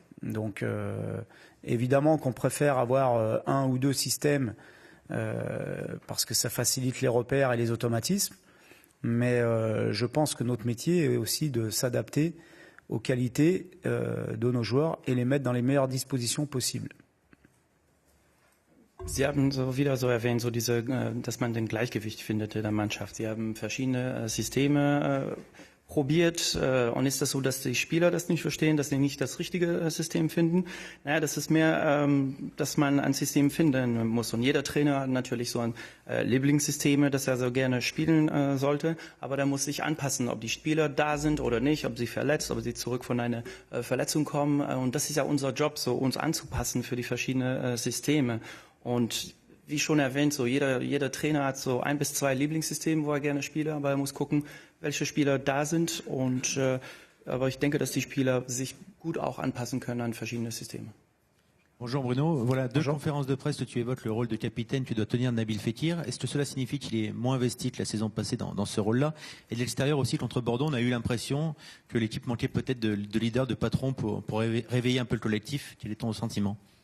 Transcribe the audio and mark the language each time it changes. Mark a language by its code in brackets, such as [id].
[fr] Donc évidemment qu'on préfère avoir un ou deux systèmes parce que ça facilite les repères et les automatismes, mais je pense que notre métier est aussi de s'adapter aux qualités de nos joueurs et les mettre dans les meilleures dispositions possibles. [de] Sie haben wieder erwähnt, dass man den Gleichgewicht findet in der Mannschaft. Sie haben verschiedene Systeme probiert und ist das so, dass die Spieler das nicht verstehen, dass sie nicht das richtige System finden? Naja, das ist mehr, dass man ein System finden muss und jeder Trainer hat natürlich so ein Lieblingssystem, das er so gerne spielen sollte, aber der muss sich anpassen, ob die Spieler da sind oder nicht, ob sie verletzt, ob sie zurück von einer Verletzung kommen und das ist ja unser Job, so uns anzupassen für die verschiedenen Systeme und wie schon erwähnt, so jeder Trainer hat so 1 bis 2 Lieblingssysteme, wo er gerne spielt, aber er muss gucken, welche Spieler da sind. Aber ich denke, dass die Spieler sich gut auch anpassen können an verschiedene Systeme. [fr] Bonjour Bruno, voilà deux conférences de presse où tu évoques le rôle de capitaine, tu dois tenir Nabil Fekir. Est-ce que cela signifie qu'il est moins investi que la saison passée dans ce rôle-là? Et de l'extérieur aussi, contre Bordeaux, on a eu l'impression que l'équipe manquait peut-être de leader, de patron pour réveiller un peu le collectif. Quel est ton sentiment?